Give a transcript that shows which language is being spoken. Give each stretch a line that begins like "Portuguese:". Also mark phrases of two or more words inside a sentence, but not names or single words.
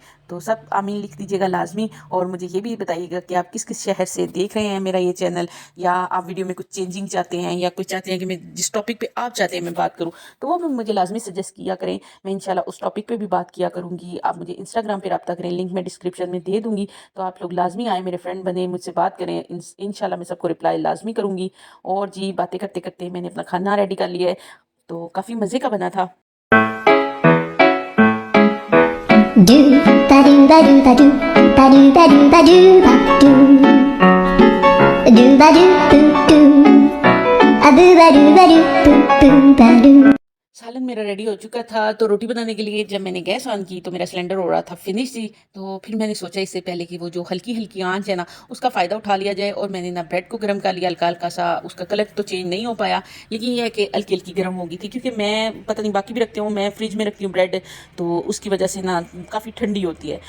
Urdu: تو سب آمین لکھ دیجیے گا لازمی۔ اور مجھے یہ بھی بتائیے گا کہ آپ کس کس شہر سے دیکھ رہے ہیں میرا یہ چینل، یا آپ ویڈیو میں کچھ چینجنگ چاہتے ہیں، یا کچھ چاہتے ہیں کہ میں جس ٹاپک پہ آپ چاہتے ہیں میں بات کروں، تو وہ بھی مجھے لازمی سجیسٹ کیا کریں. میں انشاءاللہ اس ٹاپک پہ بھی بات کیا کروں گی۔ آپ مجھے انسٹاگرام پہ رابطہ کریں، لنک میں ڈسکرپشن میں دے دوں گی. تو آپ لوگ لازمی آئیں، میرے فرینڈ بنیں، مجھ سے بات کریں۔ انشاءاللہ میں سب کو ریپلائی لازمی کروں گی. اور جی باتیں کرتے کرتے میں نے اپنا کھانا ریڈی کر لیا ہے، تو کافی مزے کا بنا تھا. Do ba do ba do ba do ba do ba do ba do ba do do ba do do do a do ba do ba do do ba do. سالن میرا ریڈی ہو چکا تھا۔ تو روٹی بنانے کے لیے جب میں نے
English: gas on
Urdu: کی تو میرا سلنڈر ہو رہا تھا فنش ہی. تو پھر میں نے سوچا اس سے پہلے کہ وہ جو ہلکی ہلکی آنچ ہے نا، اس کا فائدہ اٹھا لیا جائے. اور میں نے نا بریڈ کو گرم کر لیا ہلکا ہلکا سا۔ اس کا کلر تو چینج نہیں ہو پایا، لیکن یہ ہے کہ ہلکی ہلکی گرم ہو گئی تھی، کیونکہ میں پتا نہیں باقی بھی رکھتی ہوں، میں فریج میں رکھتی ہوں بریڈ، تو اس کی وجہ سے نا کافی ٹھنڈی ہوتی ہے.